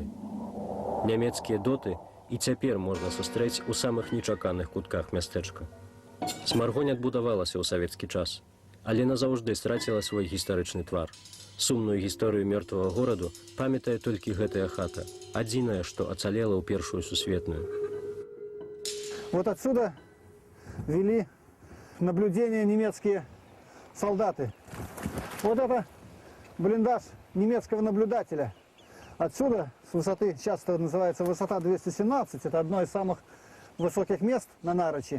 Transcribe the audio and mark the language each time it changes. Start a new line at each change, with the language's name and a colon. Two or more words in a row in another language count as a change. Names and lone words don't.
Belarusian: Нямецкія доты і цяпер можна сустрэць у самых нечаканых кутках мястэчка. Смаргонь адбудавалася ў савецкі час, але назаўжды страціла свой гістарычны твар. Сумную гісторыю мёртвага гораду памятае толькі гэтая хата, адзіная, што ацалела ў Першую сусветную.
Russian: Вот отсюда вели наблюдение немецкие солдаты. Вот это блиндаж немецкого наблюдателя. Отсюда, с высоты, сейчас это называется высота 217, это одно из самых высоких мест на Нарочи.